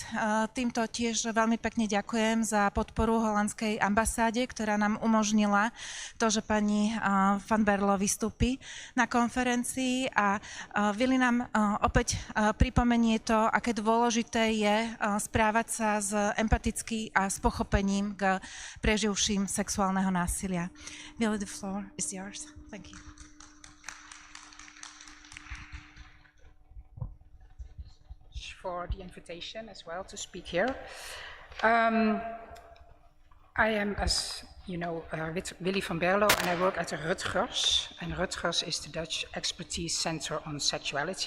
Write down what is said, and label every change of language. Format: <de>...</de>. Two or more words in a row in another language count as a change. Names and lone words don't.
<sk>Týmto tiež veľmi pekne ďakujem za podporu holandskej ambasáde, ktorá nám umožnila to, že pani van Berlo vystúpi na konferencii a Vili nám opäť pripomenie to, aké dôležité je správať sa empaticky a s pochopením k preživším sexuálneho násilia.</sk> <en>Vili, the floor is yours. Thank you. For the invitation as well to speak here. I am, as you know, Willy van Berlo, and I work at the Rutgers, and Rutgers is the Dutch Expertise Center on Sexuality.</en>